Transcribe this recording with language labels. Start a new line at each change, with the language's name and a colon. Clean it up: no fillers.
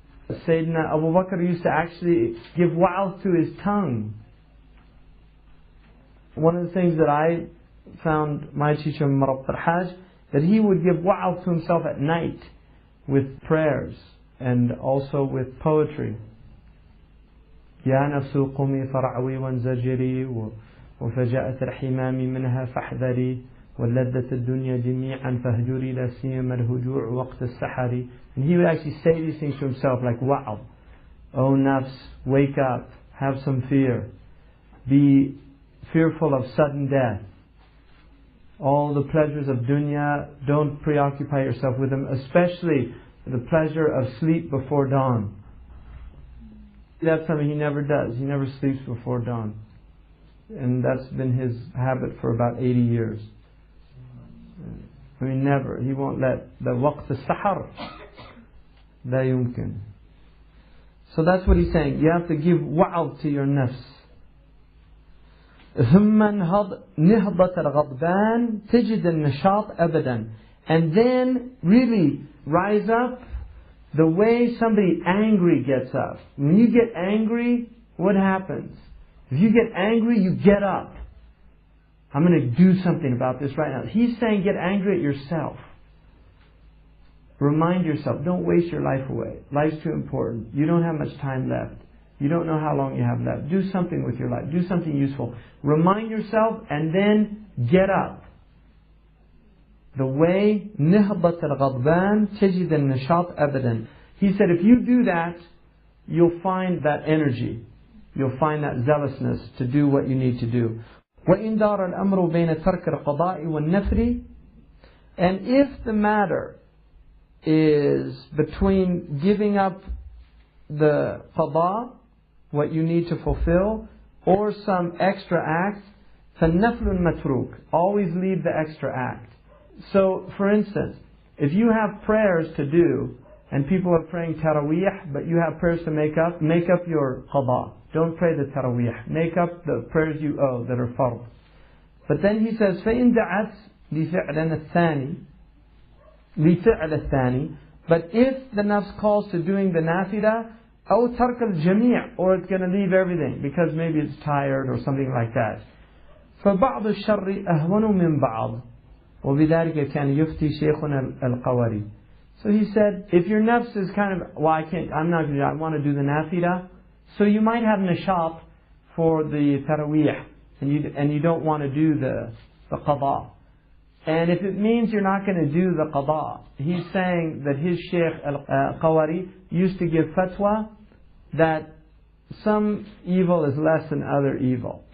English: Sayyidina Abu Bakr used to actually give wa'ad to his tongue. One of the things that I found my teacher Marabt al-Hajj, that he would give wa'ad to himself at night with prayers and also with poetry.
Arabic: يا نفس قومي فرعوي وانزجري وفجاءة الحمام منها فاحذري ولذة الدنيا جميعا فاهجري لا سيما الهجوع وقت السحر.
English: And he would actually say these things to himself like, wow, oh nafs, wake up, have some fear, be fearful of sudden death. All the pleasures of dunya, don't preoccupy yourself with them, especially the pleasure of sleep before dawn. That's something he never does. He never sleeps before dawn. And that's been his habit for about 80 years. I mean, never. He won't let the waqt al-sahar.
Arabic: La yumkin.
English: So that's what he's saying. You have to give wa'ad to your nafs.
Arabic: ثم نهضة الغضبان تجد النشاط أبدا.
English: And then really rise up the way somebody angry gets up. When you get angry, what happens? If you get angry, you get up. I'm going to do something about this right now. He's saying get angry at yourself. Remind yourself, don't waste your life away. Life's too important. You don't have much time left. You don't know how long you have left. Do something with your life. Do something useful. Remind yourself and then get up. The way
Arabic: نهضة الغضبان تجد النشاط أبدا.
English: He said if you do that, you'll find that energy. You'll find that zealousness to do what you need to do.
Arabic: وإن دار الأمر بين ترك القضاء والنفر.
English: And if the matter is between giving up the qada, what you need to fulfill, or some extra act,
Arabic: فَالنَّفْلُ الْمَتْرُوكِ,
English: always leave the extra act. So, for instance, if you have prayers to do, and people are praying taraweeh, but you have prayers to make up your qada. Don't pray the taraweeh. Make up the prayers you owe that are fard. But then he says,
Arabic: فَإِنْ دَعَتْ لِفِعْلَ الثَّانِي.
English: But if the nafs calls to doing the nafila,
Arabic: أو ترك الجميع,
English: or it's going to leave everything because maybe it's tired or something like that.
Arabic: فبعض الشر أهون من بعض وبذلك كان يفتي شيخنا القواري.
English: So he said, if your nafs is kind of, well, I want to do the nafila, so you might have nishat for the tarawih, and you don't want to do the qada. And if it means you're not going to do the qada, he's saying that his Shaykh al-Qawari used to give fatwa that some evil is less than other evil.